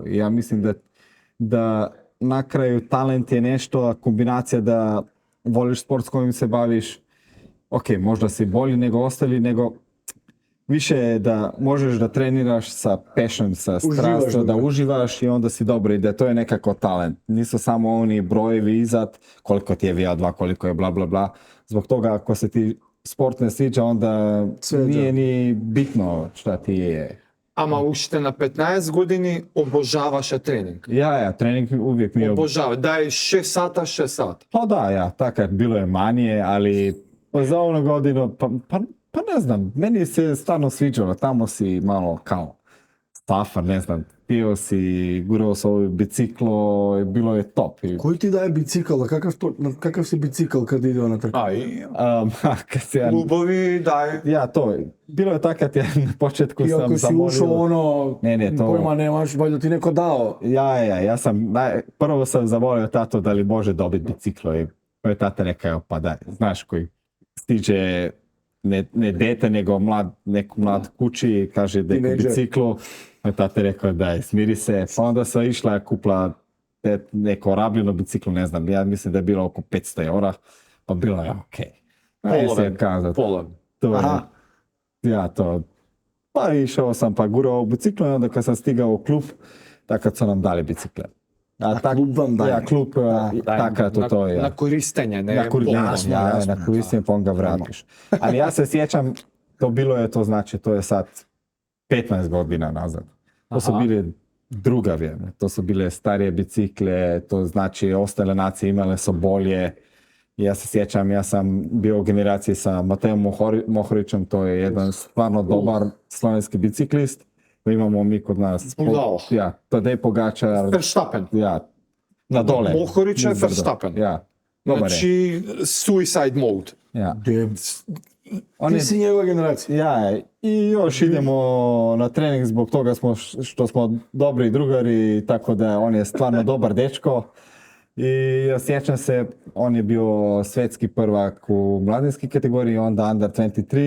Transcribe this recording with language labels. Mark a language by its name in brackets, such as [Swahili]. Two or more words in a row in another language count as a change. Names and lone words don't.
[Croatian] Ja mislim da na kraju talent je nešto, a kombinacija da voliš sport s kojim se baviš, ok, možda si bolji nego ostali, nego više je da možeš da treniraš sa passion, sa strastom, da uživaš i onda si dobro i da to je nekako talent. Nisu samo oni brojevi izad, koliko ti je VO2, koliko je bla bla bla. Zbog toga ako se ti sport ne sviđa, onda nije ni bitno šta ti je. [Macedonian] Ама уште на 15 години обожаваше тренинг. [Croatian] Ja, trening uvijek mi je... [Macedonian] Обожава. Дај 6 сата, 6 сата. [Croatian] Pa da, ja, tako je, bilo je manje, ali za onu godinu, pa ne znam, meni se stvarno sviđalo, tamo si malo kao stafar, ne znam, pio si, gurao sa ovo biciklo, bilo je top. [Macedonian] Кој ти дае бицикл? Какав си бицикл кад иде на трка? [Croatian] Kad se ja, [Macedonian] Клубови, дај. [Croatian] ja, to, bilo je tako kad ja na početku [Macedonian] И [Croatian] sam [Macedonian] ако си ушо [Croatian] zamolio, [Macedonian] оно, [Croatian] Ne, to- [Macedonian] појма немаш, вајде ти неко дао. [Croatian] ja sam, prvo sam zamolio tato da li može dobiti biciklo i moj tata rekao, pa daj, znaš koji stiže ne dete, nego mlad kući i kaže da je Teenager. biciklo. Moj tata rekao daj, smiri se. Pa onda sam išla kupila neko rabljeno biciklo, ne znam, ja mislim da je bilo oko 500 eura, pa bilo je okej. [Macedonian] Половен. [Croatian] To je, Aha. ja to, pa išao sam pa gurao biciklo i onda kad sam stigao u klub, takad su nam dali bicikle. klub vam daje? Ja, klub, takad to je. [Macedonian] На користење, не [Croatian] Na korištenje, Jasno, ja, jasno, na korištenje pa onda ga vratiš. Ali ja se sjećam, to bilo je, to znači, to je sad 15 godina nazad. To su Aha. bile druga vrijeme, to su bile starije bicikle, to znači ostale nacije imale su bolje. Ja se sjećam, ja sam bio u generaciji sa Matejom Mohorićem, to je jedan stvarno dobar slovenski biciklist. Imamo mi kod nas, Bravo. ja, Tadej Pogačar, Verstappen. ja, na dole. Mohorić je nizbrdo. Verstappen. Ja, dobar je. [Macedonian] Значи, [English] suicide mode. [Croatian] Ja. [Macedonian] Ти си [Croatian] njegova generacija. Ja, i još idemo na trening zbog toga što smo dobri drugari, tako da on je stvarno dobar dečko. I ja sjećam se, on je bio svetski prvak u mladinskoj kategoriji, onda under 23.